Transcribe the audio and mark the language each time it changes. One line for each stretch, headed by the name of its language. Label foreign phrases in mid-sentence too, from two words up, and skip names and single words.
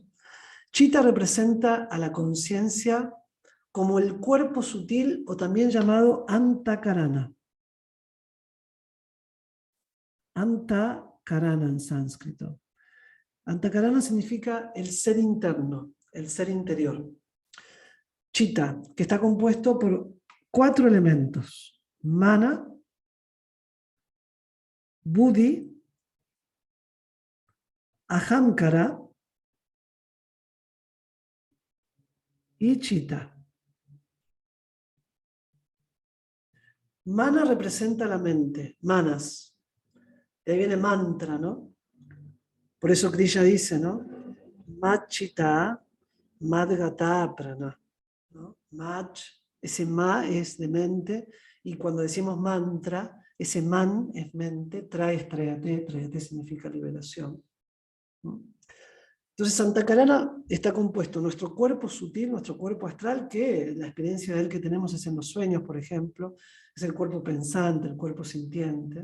Spanish: Chita representa a la conciencia como el cuerpo sutil o también llamado Antakarana. Antakarana en sánscrito. Antakarana significa el ser interno, el ser interior. Chitta, que está compuesto por 4 elementos: mana, buddhi, ahamkara y chitta. Mana representa la mente, manas. De ahí viene mantra, ¿no? Por eso Krishna dice, ¿no?
Sanskrit: मच्चित्ता मद्गतप्राणा.
Spanish: ¿No? Mach, ese ma es de mente, y cuando decimos mantra, ese man es mente, tráete significa liberación. ¿No? Entonces Antakarana está compuesto nuestro cuerpo sutil, nuestro cuerpo astral, que la experiencia de él que tenemos es en los sueños, por ejemplo, es el cuerpo pensante, el cuerpo sintiente.